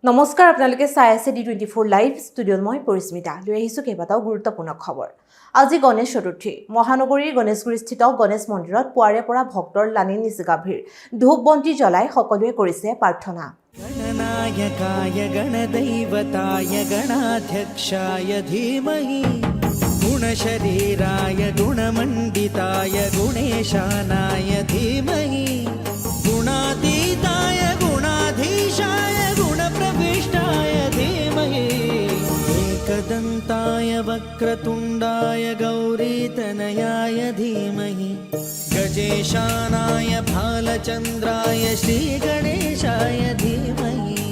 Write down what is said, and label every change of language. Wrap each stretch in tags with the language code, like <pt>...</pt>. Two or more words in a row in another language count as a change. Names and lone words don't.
<as>নমস্কাৰ আপোনালোকে চাই আছে D24 লাইভ ষ্টুডিঅ'ত মই পৰিস্মিতা লৈ আহিছোঁ কেইবাটাও গুৰুত্বপূৰ্ণ খবৰ। আজি গণেশ চতুৰ্থী মহানগৰীৰ গণেশগুৰিস্থিত গণেশ মন্দিৰত পুৱাৰে পৰা ভক্তৰ লানি নিচিগা ভিৰ ধূপ বন্তি জ্বলাই সকলোৱে কৰিছে প্ৰাৰ্থনা।</as> <sa>गणनायकाय गणदैवताय गणाध्यक्षाय धीमहि गुणशरीराय गुणमण्डिताय गुणेशानाय धीमहि गुणातीताय गुणाधीशाय गुणप्रविष्टाय धीमहि एकदन्ताय वक्रतुण्डाय गौरीतनयाय धीमहि गजेशानाय भालचन्द्राय श्रीगणेशाय धीमहि</sa>